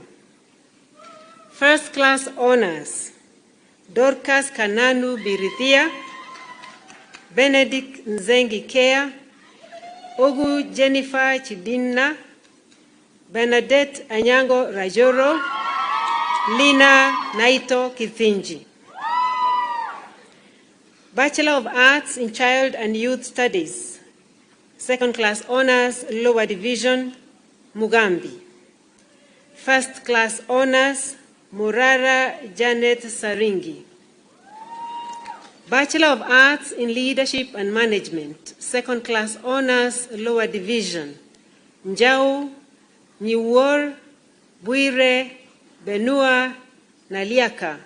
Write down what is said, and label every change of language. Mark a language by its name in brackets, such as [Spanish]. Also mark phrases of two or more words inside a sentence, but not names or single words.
[English] First Class Honors, Dorcas Kananu Birithia, Benedict Nzengi Kea, Ogu Jennifer Chidina, Bernadette Anyango Rajoro, Lina Naito Kithinji. Bachelor of Arts in Child and Youth Studies, Second Class Honors Lower Division, Mugambi. First Class Honors, Murara Janet Saringi. Bachelor of Arts in Leadership and Management, Second Class Honors Lower Division, Njau, Nyiwor, Buire, Benua, Naliaka.